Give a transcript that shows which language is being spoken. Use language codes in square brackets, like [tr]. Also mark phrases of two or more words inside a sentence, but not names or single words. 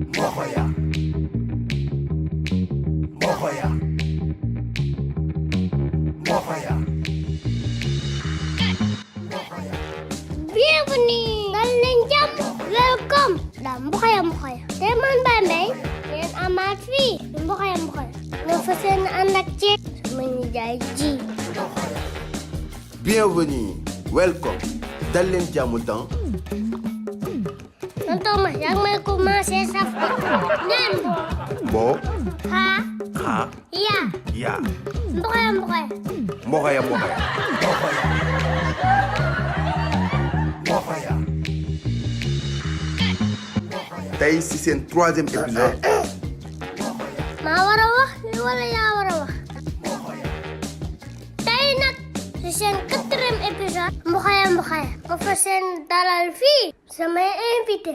[fr] Mohoya. Mohoya. Mohoya. Mohoya. Bienvenue dans l'Indiam. Welcome dans Mohoya Mohoya. C'est man Bambey. [wo] Ngeen amaat fii Mohoya Mohoya. Nga fas yéene ànd ak ceeb sama nijaay ji. [fr] Bienvenue, welcome. [wo] Dal leen jàmm temps. Tonton Ma yaa ngi may commencé saf de. Nen. Bo. Ha. Ha. Ya. Ya. Mohoya Mohoya. Mohoya Mohoya. Mohoya. Mohoya. Tey si seen 3e épisode. maa war a wax wala yaa war a wax. tey nag ci seen 4e épisode. Mohoya Mohoya. ma fa seen dalal fii. samay invité.